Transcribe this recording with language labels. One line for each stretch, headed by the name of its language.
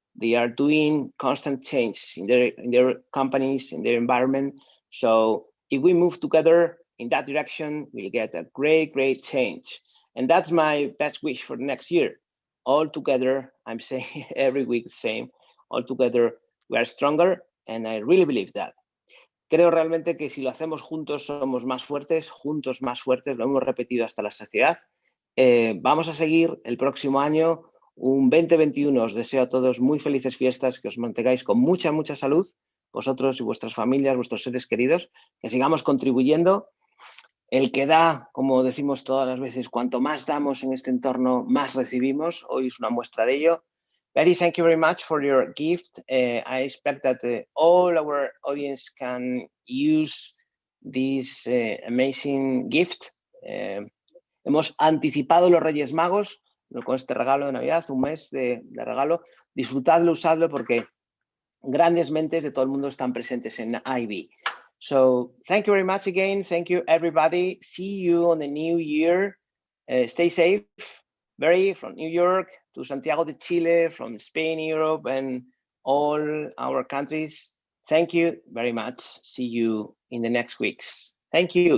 English: They are doing constant change in their companies, in their environment. So if we move together in that direction, we'll get a great change. And that's my best wish for the next year. All together, I'm saying every week the same, all together we are stronger, and I really believe that.
Spanish: Creo realmente que si lo hacemos juntos somos más fuertes, juntos más fuertes, lo hemos repetido hasta la saciedad. Vamos a seguir el próximo año, un 2021. Os deseo a todos muy felices fiestas, que os mantengáis con mucha salud, vosotros y vuestras familias, vuestros seres queridos, que sigamos contribuyendo. El que da, como decimos todas las veces, cuanto más damos en este entorno, más recibimos. Hoy es una muestra de ello.
English: Beri, thank you very much for your gift. I expect that all our audience can use this amazing gift.
Spanish: Hemos anticipado los Reyes Magos con este regalo de Navidad, un mes de regalo. Disfrutadlo, usadlo, porque grandes mentes de todo el mundo están presentes en IB.
English: So thank you very much again. Thank you, everybody. See you on the new year. Stay safe. Beri, from New York to Santiago de Chile, from Spain, Europe, and all our countries. Thank you very much. See you in the next weeks. Thank you.